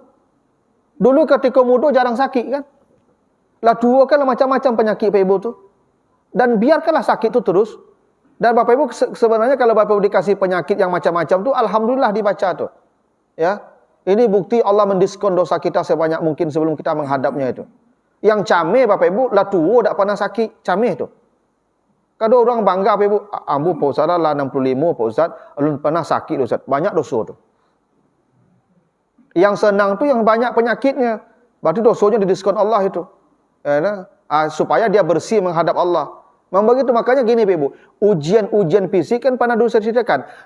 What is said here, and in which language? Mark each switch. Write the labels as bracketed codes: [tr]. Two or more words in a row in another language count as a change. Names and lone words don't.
[id] Dulu ketika muda jarang sakit kan. Lah tua kan macam-macam penyakit Bapak Ibu tu. Dan biarkanlah sakit tu terus. Dan Bapak Ibu sebenarnya kalau Bapak Ibu dikasih penyakit yang macam-macam tu, alhamdulillah dibaca tu. Ya. Ini bukti Allah mendiskon dosa kita sebanyak mungkin sebelum kita menghadapnya itu. [min] Yang cameh Bapak Ibu, lah tua tak pernah sakit, cameh tu. Kadang orang bangga Bapak Ibu, ambu Pak Ustaz lah 65 Pak Ustaz, [id] belum pernah sakit Ustaz. Banyak dosa tu. Yang senang tu yang banyak penyakitnya. Berarti dosanya didiskon Allah itu. Ya, supaya dia bersih menghadap Allah. Memang begitu, makanya gini Bapak Ibu, ujian-ujian fisik kan pernah dulu saya ceritakan.